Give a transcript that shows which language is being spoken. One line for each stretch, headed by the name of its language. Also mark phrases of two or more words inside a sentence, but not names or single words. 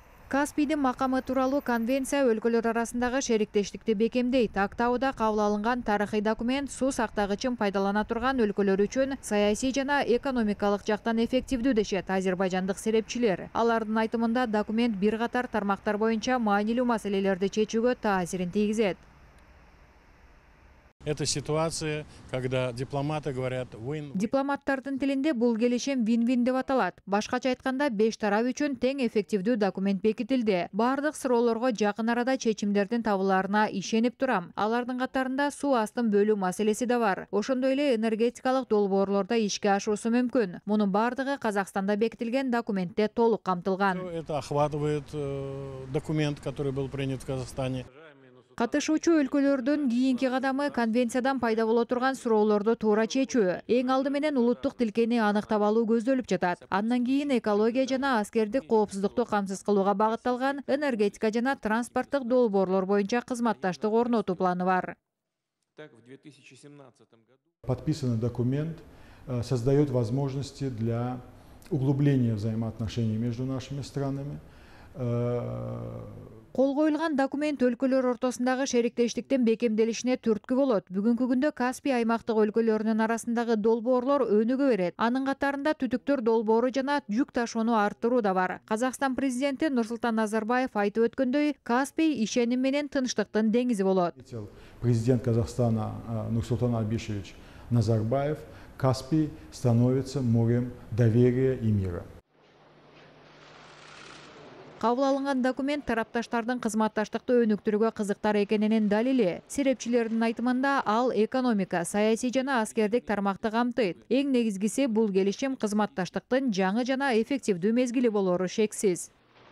Kyrgyz: Каспийдин макамы тууралуу конвенция өлкөлөр арасындагы шериктештикти бекемдейт. Актауда кабыл алынган тарыхый документ суу сактагычын пайдалана турган өлкөлөр үчүн саясий жана экономикалык жактан эффективдүү дешет азербайжандык серепчилер. Алардын айтымында документ бир катар тармактар боюнча маанилүү маселелерди чечүүгө таасирин тийгизет.
Russian: Это ситуация, когда дипломаты говорят win.
Kyrgyz: Дипломаттардын тилинде бул келишим вин-вин деп аталат. Башкача айтканда 5 тарап үчүн тең эффективдүү документ бекитилди. Бардык суроолорго жакын арада чечимдердин табылаарына ишенип турам. Алардын катарында суу астын бөлүү маселеси да бар. Ошондой эле энергетикалык долбоорлордо ишке ашуусу мүмкүн. Мунун бардыгы Казакстанда бекитилген документте толук камтылган.
Russian: Это охватывает документ, который был принят в Казахстане.
Kyrgyz: Катышуучу өлкөлөрдүн кийинки кадамы конвенциядан пайда боло турган суроолорду туура чечүү. Эң алды менен улуттук тилкени аныктап алуу көздөлүп жатат. Андан кийин экология жана аскердик коопсуздукту камсыз кылууга багытталган энергетика жана транспорттук долбоорлор боюнча кызматташтык орнотуу планы бар.
Russian: Подписанный документ создает возможности для углубления взаимоотношений между нашими странами.
Kyrgyz: Кол коюлган документ өлкөлөр ортосундагы шериктештиктин бекемделишине түрткү болот. Бүгүнкү күндө Каспий аймактык өлкөлөрүнүн арасындагы долбоорлор өнүгө берет. Анын катарында түтүктөр долбоору жана жүк ташууну арттыруу да бар. Казакстан президенти Нурсултан Назарбаев айтып өткөндөй, Каспий ишеним менен тынчтыктын деңизи болот.
Russian: Президент Казахстана Нурсултан Абишевич Назарбаев: Каспий становится морем доверия и мира.
Kyrgyz: Кабыл алынган документ тарапташтардын кызматташтыкты өнүктүрүүгө кызыктар экенинин далили. Серепчилердин айтымында ал экономика, саясий жана аскердик тармакты камтыйт. Эң негизгиси бул келишим кызматташтыктын жаңы жана эффективдүү мезгили болору шексиз.